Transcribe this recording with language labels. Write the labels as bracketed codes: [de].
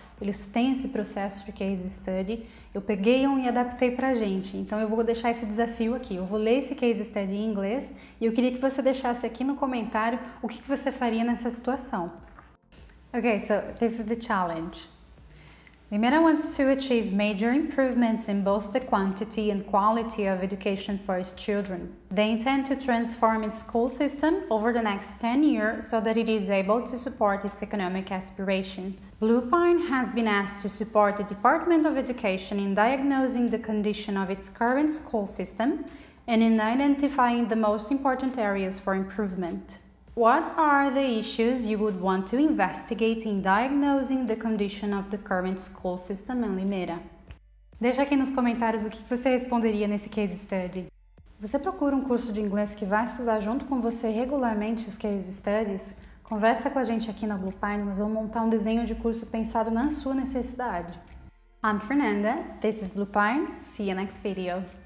[pt] Eles têm esse processo de case study. Eu peguei um e adaptei pra gente. Então eu vou deixar esse desafio aqui. Eu vou ler esse case study em inglês e eu queria que você deixasse aqui no comentário o que você faria nessa situação. [en] Okay, so this is the challenge. Limeira wants to achieve major improvements in both the quantity and quality of education for its children. They intend to transform its school system over the next 10 years so that it is able to support its economic aspirations. Blue Pine has been asked to support the Department of Education in diagnosing the condition of its current school system and in identifying the most important areas for improvement. What are the issues you would want to investigate in diagnosing the condition of the current school system in Limeira? [pt] Deixa aqui nos comentários o que você responderia nesse case study. Você procura um curso de inglês que vai estudar junto com você regularmente os case studies? Conversa com a gente aqui na Blue Pine, nós vamos montar um desenho de curso pensado na sua necessidade. [en] I'm Fernanda, this is Blue Pine, see you next video.